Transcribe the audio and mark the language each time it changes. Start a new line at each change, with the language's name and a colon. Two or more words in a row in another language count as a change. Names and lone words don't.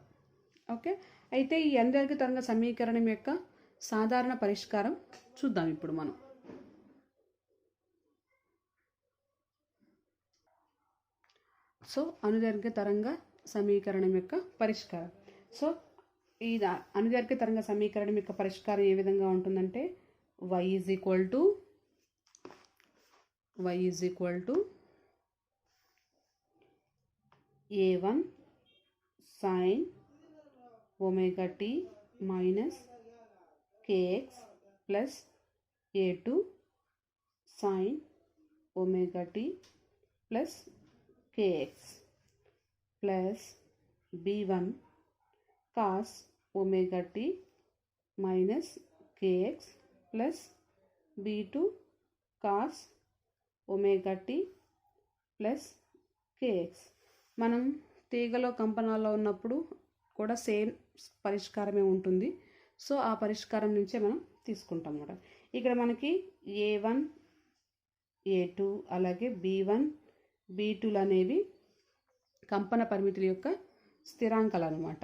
Telugu: ఓకే, అయితే ఈ అనుదైర్ఘ్య తరంగ సమీకరణం యొక్క సాధారణ పరిష్కారం చూద్దాం ఇప్పుడు మనం. సో అనుదైర్ఘ్య తరంగ సమీకరణం యొక్క పరిష్కారం. సో ఈ అనుదైర్ఘ్య తరంగ సమీకరణం యొక్క పరిష్కారం ఏ విధంగా ఉంటుందంటే y
English: is equal to a1 sin omega t minus kx plus a2 sin omega t plus kx plus b1 cos omega t minus kx plus b2 cos omega t plus kx.
Telugu: మనం తీగలో కంపనాల్లో ఉన్నప్పుడు కూడా సేమ్ పరిష్కారమే ఉంటుంది. సో ఆ పరిష్కారం నుంచే మనం తీసుకుంటాం అన్నమాట. ఇక్కడ మనకి a1 a2 అలాగే b1 b2లు అనేవి కంపన పరిమితుల యొక్క స్థిరాంకాలు అనమాట.